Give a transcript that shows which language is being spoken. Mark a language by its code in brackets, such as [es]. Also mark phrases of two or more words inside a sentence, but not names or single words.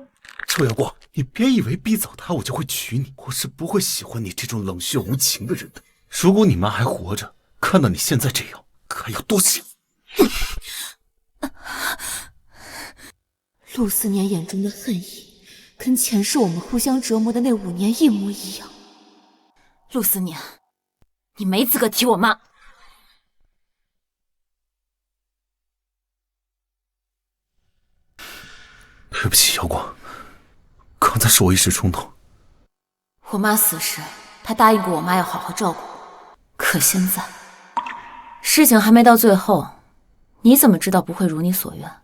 [zh] 周耀光，你別以為逼走她我就會娶你，我是不會喜歡你這種冷血無情的人的。如果你媽還活着，看到你現在這樣，該有多幸福！陸思年眼中的恨意，跟前世我們互相折磨的那5年一模一樣。陸思年，你沒資格提我媽。對不起，耀光，剛才是我一時衝動。我媽死時，她答應過我媽要好好照顧我，可現在事情還沒到最後，你怎麼知道不會如你所願？